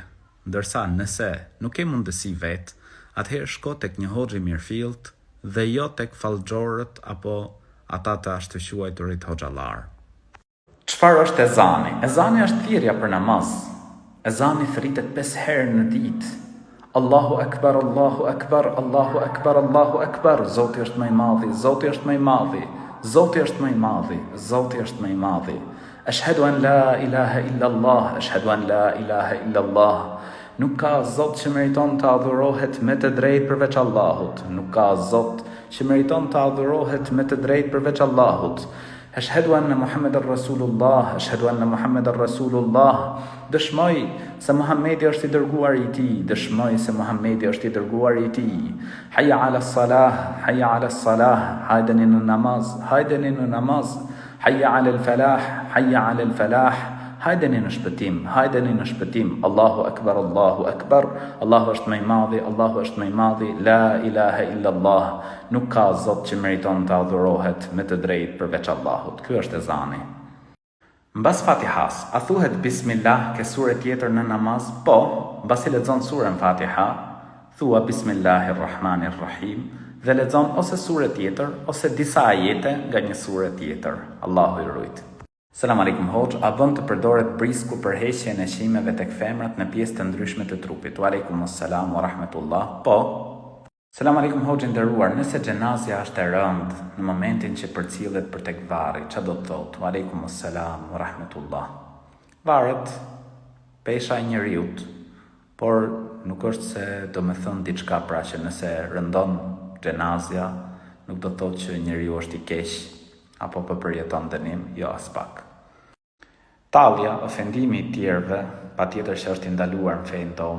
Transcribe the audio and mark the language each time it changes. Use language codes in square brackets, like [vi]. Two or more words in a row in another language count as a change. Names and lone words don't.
[sq] Ndërsa nëse nuk ke mundësi vetë, atëherë shko tek një hoxh i mirëfillt dhe jo tek fallxhorët apo ata të ashtëquajturit hoxhallar. Çfarë është ezani? Ezani është thirrja për namaz. Ezani thritet 5 herë në ditë. [ar] الله أكبر، الله أكبر، الله أكبر، الله أكبر. [sq] Zoti është më i madhi, Zoti është më i madhi, Zoti është më i madhi, Zoti është më i madhi. [ar] أشهد أن لا إله إلا الله، أشهد أن لا إله إلا الله. [sq] Nuk ka Zot që meriton të adhurohet me të drejtë përveç Allahut. Nuk ka Zot që meriton të adhurohet me të drejtë përveç Allahut. [ar] أشهد أن محمدا رسول الله، أشهد أن محمدا رسول الله. [sq] Dëshmoj se Muhamedi është i dërguar i Tij, dëshmoj se Muhamedi është i dërguar i Tij. [ar] حي على الصلاة، حي على الصلاة, [sq] hajdeni në namaz, hajdeni në namaz. [ar] حي على الفلاح، حي على الفلاح. [sq] Hajdeni në shpëtim, hajdeni në shpëtim. [ar] الله أكبر، الله أكبر. [sq] Allahu është më i madhi, Allahu është më i madhi. [ar] لا إله إلا الله. [sq] Nuk ka zot që meriton të adhurohet me të drejtë përveç Allahut. Ky është ezani. Mbas Fatihas, a thuhet Bismillah ke sure tjetër në namaz? Po, mbasi lexon surën Fatiha, thua Bismillahirrahmanirrahim dhe lexon ose sure tjetër ose disa ajete nga një sure tjetër. Allahu i rujt. [ar] سلام عليكم [sq] hoxh, a bën të përdoret brisku për heqjen e qimeve tek femrat në pjesë të ndryshme të trupit? [ar] وعليكم السلام ورحمة الله. [sq] Po. [ar] سلام عليكم [sq] hoxh i nderuar, nëse xhenazja është e rëndë në momentin që përcillet për tek varri, ç'a do të thotë? [ar] وعليكم السلام ورحمة الله. [sq] Varet pesha e njeriut, por nuk është se do me thënë diçka pra që nëse rëndon xhenazja, nuk do të thotë që njeriu është i keq apo po përjeton dënim, jo as pak. Tallja, ofendimi i tjerëve, patjetër që është i ndaluar në fenë tonë.